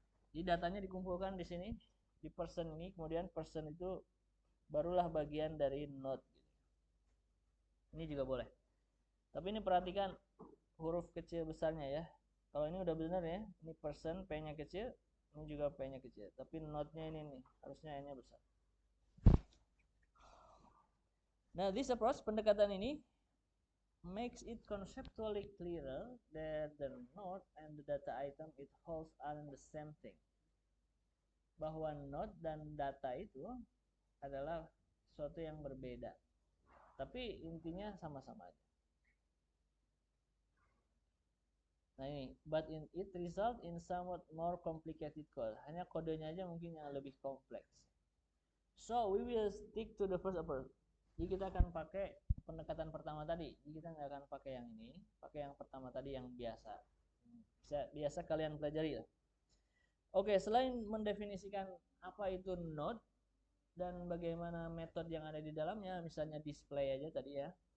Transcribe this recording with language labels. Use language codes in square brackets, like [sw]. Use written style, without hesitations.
[id] Jadi datanya dikumpulkan di sini di person ini, kemudian person itu barulah bagian dari node. Ini juga boleh. Tapi ini perhatikan huruf kecil besarnya ya. Kalau ini udah benar ya, ini person P-nya kecil, ini juga P-nya kecil. Tapi node-nya ini nih, harusnya N-nya besar. [en] Nah, this approach, [id] pendekatan ini [en] makes it conceptually clearer that the node and the data item it holds are the same thing. [id] Bahwa node dan data itu adalah sesuatu yang berbeda. Tapi intinya sama-sama aja. Nah ini, [en] but it result in somewhat more complicated code. [id] Hanya kodenya aja mungkin yang lebih kompleks. [en] So we will stick to the first approach. [id] Jadi kita akan pakai pendekatan pertama tadi. Jadi kita nggak akan pakai yang ini, pakai yang pertama tadi yang biasa. Biasa kalian pelajari ya. Oke, selain mendefinisikan apa itu node dan bagaimana metode yang ada di dalamnya, misalnya display aja tadi ya.